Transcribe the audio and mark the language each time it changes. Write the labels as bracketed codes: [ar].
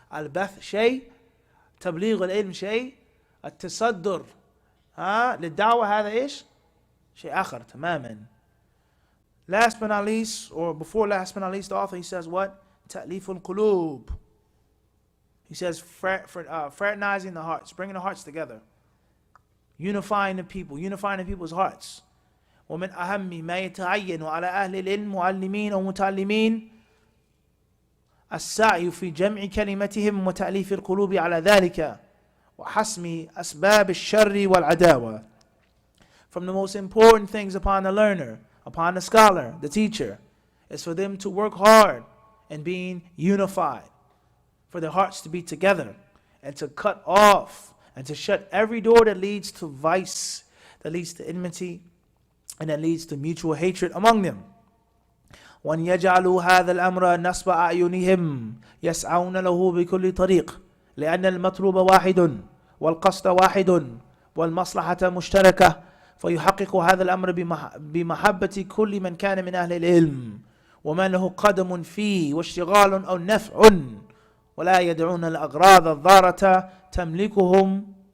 [ar] Al-bath shay, tabligh al-ilm shay, at-tasaddur للدعوة هذا إيش؟ شيء آخر تماما. [en] Last but not least, or before last but not least, the author, he says what? [ar] تأليف القلوب. [en] He says fraternizing the hearts, bringing the hearts together, unifying the people, unifying the people's hearts. [ar] ومن أهم ما يتعين على أهل العلم معلمين أو متعلمين السعي في جمع كلمتهم وتأليف القلوب على ذلك وحسم أسباب الشر والعداوة. [en] From the most important things upon the learner, upon the scholar, the teacher, is for them to work hard in being unified, for their hearts to be together, and to cut off and to shut every door that leads to vice, that leads to enmity, and that leads to mutual hatred among them. [ar] وأن يجعلوا هذا الأمر نصب أعينهم يسعون له بكل طريق لأن المطلوب واحد والقصد واحد والمصلحة مشتركة فيحقق هذا الأمر بمحبة كل من كان من أهل العلم وما له قدم فيه واشتغال أو نفع ولا يدعون الأغراض الضارة تملكهم